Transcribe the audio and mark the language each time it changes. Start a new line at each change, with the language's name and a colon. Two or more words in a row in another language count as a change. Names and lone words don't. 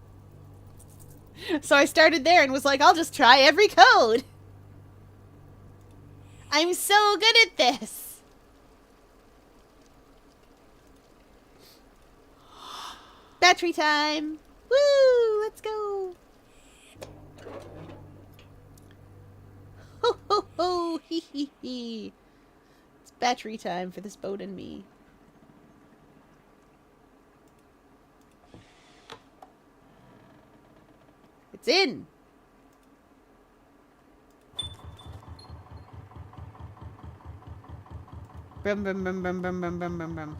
English: So I started there and was like, I'll just try every code. I'm so good at this. Battery time. Woo, let's go. Ho, ho, ho, hee, hee, hee. It's battery time for this boat and me. It's in. Brum, brum, brum, brum, brum, brum, brum, brum, brum.